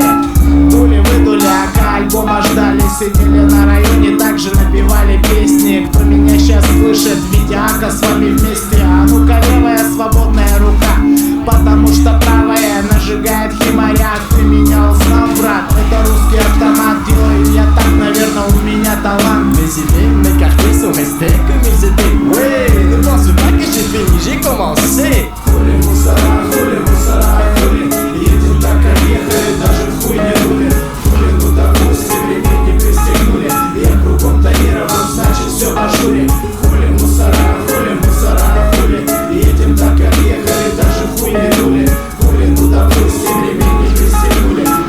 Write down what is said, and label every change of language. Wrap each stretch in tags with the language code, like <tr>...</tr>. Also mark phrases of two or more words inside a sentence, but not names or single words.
<ru>Дули, выдули, ака альбома ждали. Сидели на районе, также напевали песни. Кто меня сейчас слышит, видеоака с вами вместе. А ну-ка, левая свободная рука, потому что правая нажигает химаря. Ты меня узнал, брат? Это русский автомат. Делаю я так, наверное, у меня талант.</ru> <fr>Mes idées, mes quartiers sont restés comme ils étaient. Oui, ne pense pas que j'ai fini, j'ai commencé.</fr> <ru>Хули мусора, хули. Едем так, как ехали, даже в хуй не дули. Хули, ну допустим, ремень не пристегнули. Я кругом тонирован, значит все в ажуре. Хули мусора, хули. Едем так, как ехали, даже в хуй не дули. Хули, ну допустим, ремень не пристегнули.</ru>